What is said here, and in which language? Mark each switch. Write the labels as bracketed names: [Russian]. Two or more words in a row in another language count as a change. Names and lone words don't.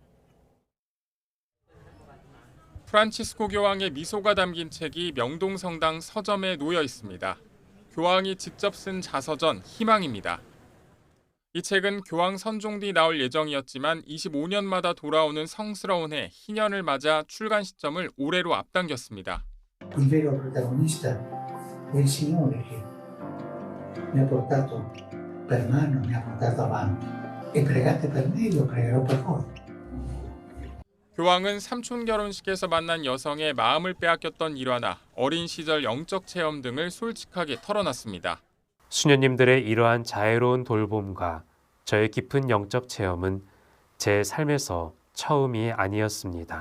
[Korean] 프란치스코 교황의 미소가 담긴 책이 명동성당 서점에 놓여 있습니다. 교황이 직접 쓴 자서전 희망입니다. 이 책은 교황 선종 뒤 나올 예정이었지만 25년마다 돌아오는 성스러운 해 희년을 맞아 출간 시점을 올해로 앞당겼습니다. [Italian] Il vero protagonista è il Signore che mi ha portato per mano, mi ha portato avanti. E pregate per me, io pregherò per voi. [Korean] 교황은 삼촌 결혼식에서 만난 여성의 마음을 빼앗겼던 일화나 어린 시절 영적 체험 등을 솔직하게 털어놨습니다. 수녀님들의 이러한 자애로운 돌봄과 저의 깊은 영적 체험은 제 삶에서 처음이 아니었습니다.